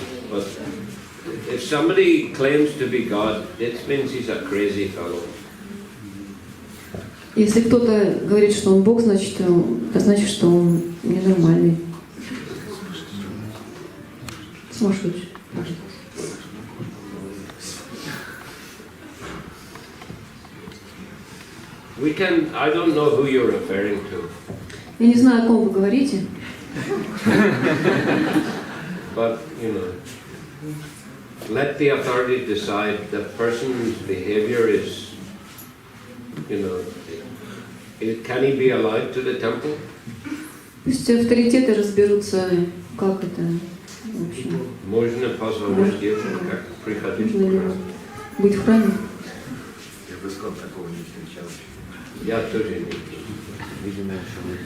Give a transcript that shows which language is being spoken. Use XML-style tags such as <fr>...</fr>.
<en>But if somebody claims to be God, it means he's a crazy fellow.</en> <ru>Если кто-то говорит, что он Бог, значит, это значит, что он ненормальный. Сумасшедший.</ru> <en>We can, I don't know who you're referring to.</en> <ru>Я не знаю, о ком вы говорите.</ru> <en>But, you know, let the authority decide. The person's behavior is, you know, can he be allowed to the temple?</en> <ru>Пусть авторитеты разберутся, как это вообще. Можно позволить девушке, как приходить Нужно в ли храм. быть в храме? Я в Искон такого не встречал. Я тоже не видел. Видимо, еще</ru>